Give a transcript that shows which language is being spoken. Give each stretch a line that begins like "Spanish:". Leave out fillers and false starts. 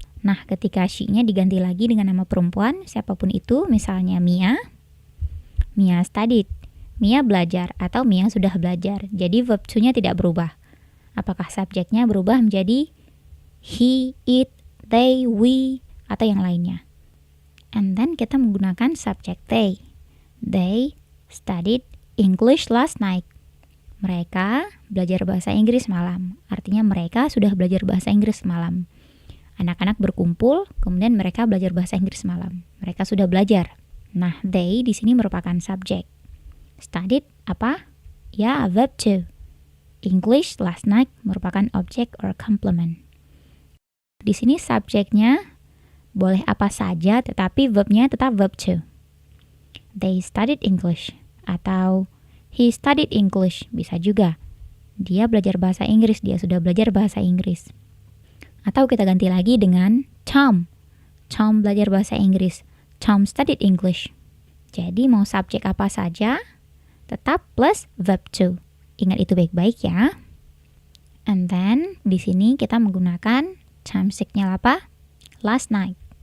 Indonesian: Nah, ketika she-nya diganti lagi dengan nama perempuan, siapapun itu, misalnya Mia studied. Mia belajar atau Mia sudah belajar. Jadi verb 2-nya tidak berubah. Apakah subjeknya berubah menjadi he, it, they, we, atau yang lainnya? And then kita menggunakan subjek they.
English: They studied English last night.
Indonesian: Mereka belajar bahasa Inggris malam. Artinya mereka sudah belajar bahasa Inggris malam. Anak-anak berkumpul, kemudian mereka belajar bahasa Inggris malam. Mereka sudah belajar. Nah, they di sini merupakan subjek. Studied apa? Ya, verb 2. English last night merupakan objek or complement. Di sini subjeknya boleh apa saja, tetapi verbnya tetap verb 2.
English: They studied English. Atau he studied English.
Indonesian: Bisa juga. Dia belajar bahasa Inggris. Dia sudah belajar bahasa Inggris. Atau kita ganti lagi dengan Tom. Tom belajar bahasa Inggris. Tom studied English. Jadi mau subjek apa saja, tetap plus verb 2. Ingat itu baik-baik ya. And then di sini kita menggunakan time signal apa? Last night.